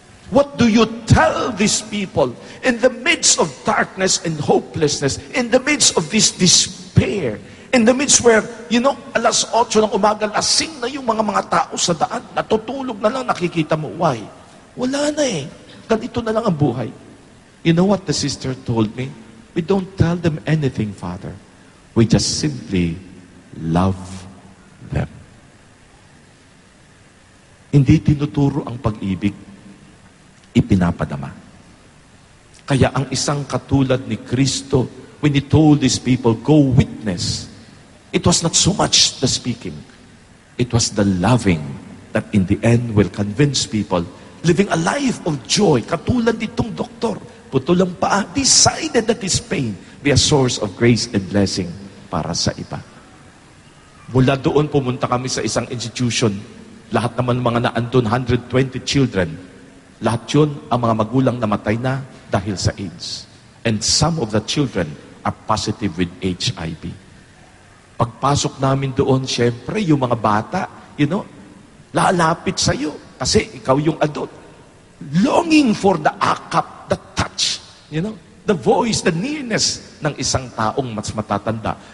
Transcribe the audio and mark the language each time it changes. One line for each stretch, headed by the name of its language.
English: What do you tell these people in the midst of darkness and hopelessness, in the midst of this despair, in the midst where,
Filipino: alas 8 ng umaga, lasing na yung mga tao sa daan, natutulog na lang, nakikita mo,
English: why?
Filipino: Wala na eh. Ganito na lang ang buhay.
English: You know what the sister told me? We don't tell them anything, Father. We just simply love them.
Filipino: Hindi tinuturo ang pag-ibig, ipinapadama. Kaya ang isang katulad ni Kristo,
English: when He told these people, go witness, it was not so much the speaking, it was the loving that in the end will convince people, living a life of joy,
Filipino: katulad nitong doktor, putol ang paa,
English: decided that his pain be a source of grace and blessing
Filipino: para sa iba. Mula doon, pumunta kami sa isang institution, lahat naman mga naandun, 120 children, lahat yun, ang mga magulang namatay na dahil sa AIDS.
English: And some of the children are positive with HIV.
Filipino: Pagpasok namin doon, syempre, yung mga bata, lalapit sa'yo. Kasi ikaw yung adult.
English: Longing for the akap, the touch, the voice, the nearness
Filipino: ng isang taong mas matatanda.